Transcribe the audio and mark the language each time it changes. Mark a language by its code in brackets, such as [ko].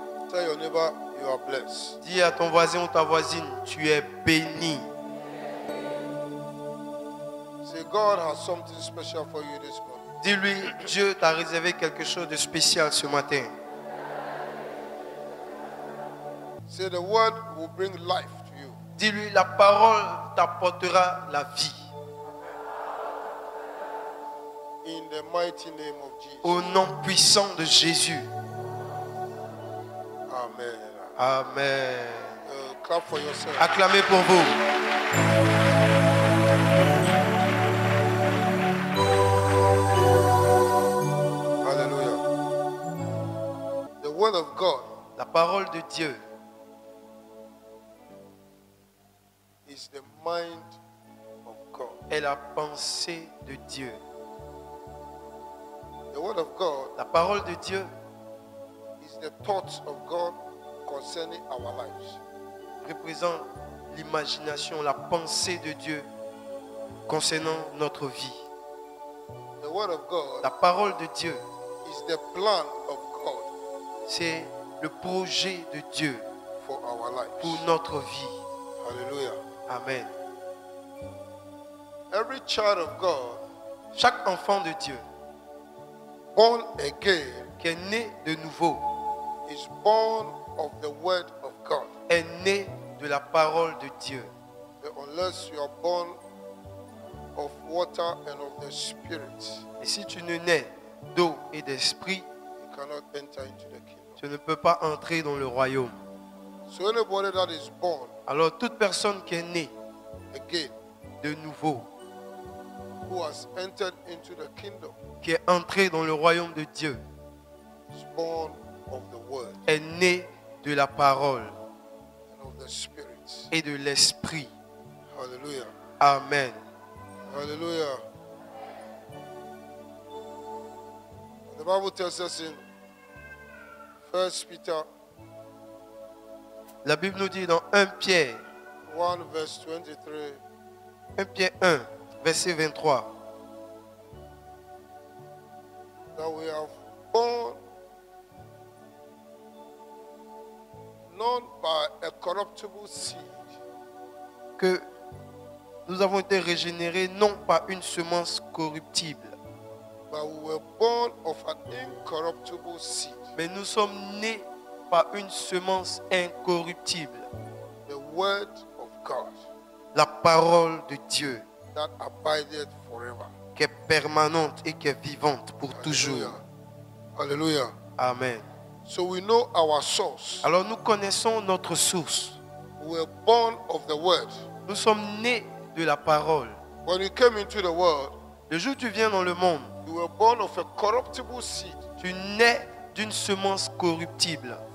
[en] Tell your neighbor you are blessed. [fr] Dis à ton voisin ou ta voisine, tu es béni. [en] Say God has something special for you this morning. [fr] Dis-lui, Dieu t'a réservé quelque chose de spécial ce matin. [en] Say the word will bring life to you. [fr] Dis-lui, la parole t'apportera la vie. [en] In the mighty name of Jesus. [fr] Au nom puissant de Jésus. Amen. Amen. [en] Clap for yourself. [fr] Acclamez pour vous. [en] Hallelujah. The word of God [fr] La parole de Dieu [en] is the mind of God. [fr] est la pensée de Dieu. [en] The word of God [fr] La parole de Dieu [en] is the thoughts of God concerning our lives. [fr] représente l'imagination, la pensée de Dieu concernant notre vie. [en] The word of [fr] La [en] God [fr] parole de Dieu, [en] is the plan of God [fr] c'est le projet de Dieu [en] for our [fr] pour [en] lives. [fr] notre vie. Hallelujah. Amen. [en] Every child of God [fr] Chaque enfant de Dieu [en] born again [fr] qui est né de nouveau [en] is born of the word of God. [fr] est né de la parole de Dieu. [en] But unless you are born of water and of the Spirit, [fr] Et si tu ne nais d'eau et d'esprit, [en] you cannot enter into the kingdom. [fr] tu ne peux pas entrer dans le royaume. [en] So anybody that is born [fr] Alors toute personne qui est née [en] again, [fr] de nouveau, [en] who has entered into the kingdom, [fr] qui est entrée dans le royaume de Dieu, [en] is born of the word [fr] est née de la parole [en] and of the Spirit. [fr] et de l'esprit. Hallelujah. Amen. Hallelujah. [en] The Bible tells us in 1 Peter [fr] La Bible nous dit dans 1 Pierre, [en] 1 verse 23, [fr] 1 Pierre 1, verset 23, [en] that we are born not by a corruptible seed, [fr] que nous avons été régénérés non par une semence corruptible, [en] but we were born of an incorruptible seed, [fr] mais nous sommes nés par une semence incorruptible, [en] the word of God [fr] la parole de Dieu, [en] that abideth forever. [fr] qui est permanente et qui est vivante pour toujours. Hallelujah. Amen. [en] So we know our source. [fr] Alors nous connaissons notre source. [en] We were born of the word. [fr] Nous sommes nés de la parole. [en] When we came into the world, [fr] Le jour où tu viens dans le monde, [en] we were born of a corruptible seed, [fr] tu nais d'une semence corruptible,